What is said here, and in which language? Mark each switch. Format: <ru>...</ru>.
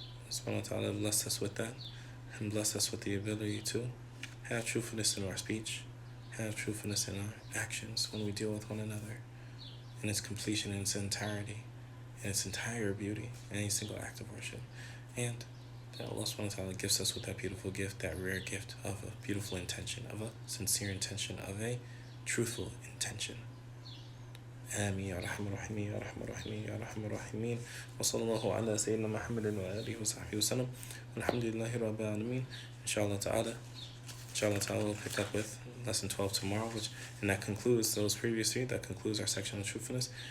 <en>Subhanahu wa ta'ala bless us with that, and bless us with the ability to have truthfulness in our speech, have truthfulness in our actions when we deal with one another, in its completion, in its entirety, in its entire beauty, any single act of worship. And that Allah subhanahu wa ta'ala gives us with that beautiful gift, that rare gift of a beautiful intention, of a sincere intention, of a truthful intention.</en> <ar>آمين يا أرحم الراحمين يا أرحم الراحمين يا أرحم الراحمين وصلى الله على سيدنا محمد وآله وصحبه وسلم والحمد لله رب العالمين.</ar> <en>Inshallah ta'ala we'll pick up with lesson 12 tomorrow, and that concludes those previous three. That concludes our section on truthfulness.</en>